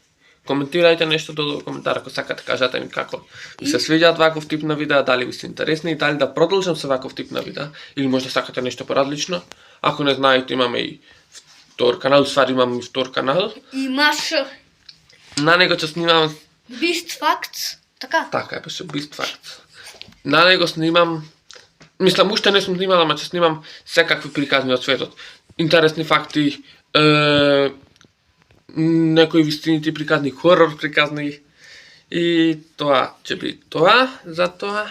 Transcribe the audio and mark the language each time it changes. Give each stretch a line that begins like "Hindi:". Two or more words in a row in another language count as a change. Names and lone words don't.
Macedonian: Коментирајте нешто долу во коментар ако сакате, кажете ми како ви се свиѓаат ваков тип на видеа, дали ви се интересни и дали да продолжам со ваков тип на видеа или можда сакате нешто поразлично. Ако не знаете, имаме и втор канал, ствари имаме и втор канал. Имаш На него ќе снимам Beast Facts, така? Така беше Beast Facts. На него снимам, мислам уште не сум снимал, ама ќе снимам секакви приказни од светот. Интересни факти, некои вистинити приказни, хорор приказни и тоа ќе би тоа, за тоа.